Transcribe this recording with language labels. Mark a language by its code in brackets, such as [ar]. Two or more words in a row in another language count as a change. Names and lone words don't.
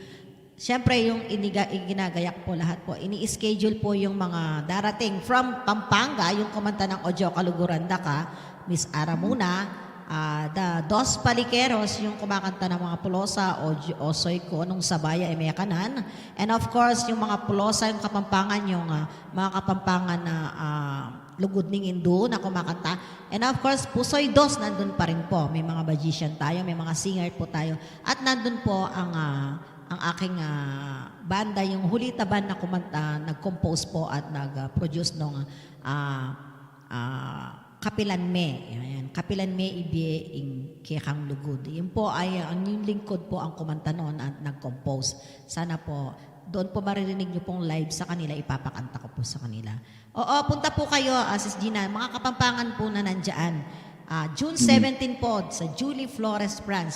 [tl] Siyempre yung ginagayak po lahat po. Ini-schedule po yung mga darating from Pampanga, yung kumanta ng Ojo Kaluguranda ka, Miss Aramuna, the Dos Paliqueros, yung kumakanta ng mga Pulosa, Osoy ko, nung Sabaya ay may kanan. [en] And of course, [tl] yung mga Pulosa, yung Kapampangan, yung mga Kapampangan na [pam] Lugod ning Indo [tl] na kumakanta. [en] And of course, [tl] Pusoy Dos, nandun pa rin po. May mga magician tayo, may mga singer po tayo. At nandun po ang aking banda, yung Hulita Band na kumanta, nag-compose po at nag-produce nung Kapilan Me. Ayan. [pam] Kapilan Me ibie ing kekang lugod. [tl] Yun po ay, ang yung lingkod po ang kumanta noon at nag-compose. Sana po, doon po maririnig niyo pong live sa kanila, ipapakanta ko po sa kanila. Oo, punta po kayo, Sis Gina, mga kapampangan po na nandyan. June 17 po sa Julie Flores, France.